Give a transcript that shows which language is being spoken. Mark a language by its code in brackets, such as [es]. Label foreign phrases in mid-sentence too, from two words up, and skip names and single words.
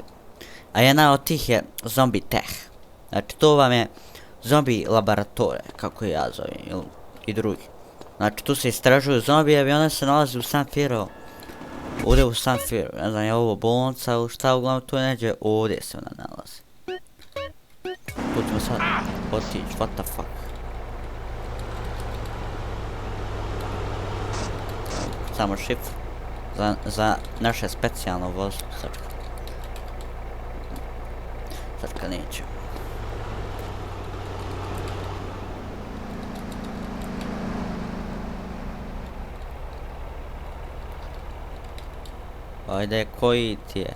[bs] A jedna od tih je Zombi tech. Znači to vam je Zombi Labaratorij, kako ja zovem, i drugi. Znači tu se istražuju zombijevi i one se nalazi u Fierro. Ovdje u Fierro, ne znam je ovo bolnica ili šta, uglavnom tu je neđe, ovdje se ona nalazi. Tu ćemo sad otići, [en] what the fuck. [bs] Samo šifr za naše specijalno vozilo, sačka neću. Ajde, koji ti je?